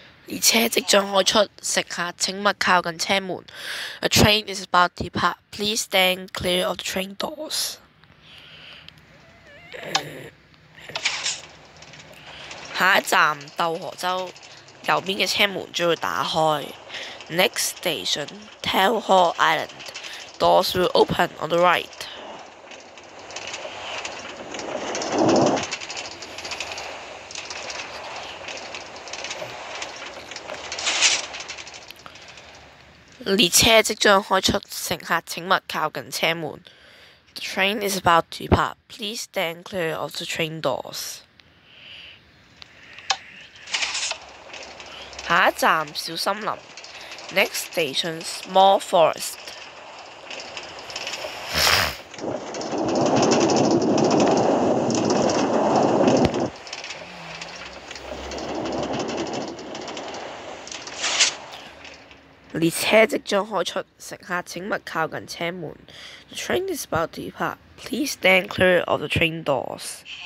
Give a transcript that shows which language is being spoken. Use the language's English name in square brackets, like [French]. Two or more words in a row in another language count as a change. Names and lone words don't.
[Cantonese] 列車即將開出，乘客請勿靠近車門。 [English] A train is about to depart. Please stand clear of the train doors. [Cantonese] 下一站鬥河洲，右邊嘅車門將會打開。 [English] Next station, Tail Island. Doors will open on the right. [Cantonese] 列車即將開出，乘客請勿靠近車門。 [English] The train is about to depart. Please stand clear of the train doors. [Cantonese] 下一站小森林。 [English] Next station, Small Forest. [Cantonese] 列車即將開出，乘客請勿靠近車門。 [English] The train is about to depart. Please stand clear of the train doors.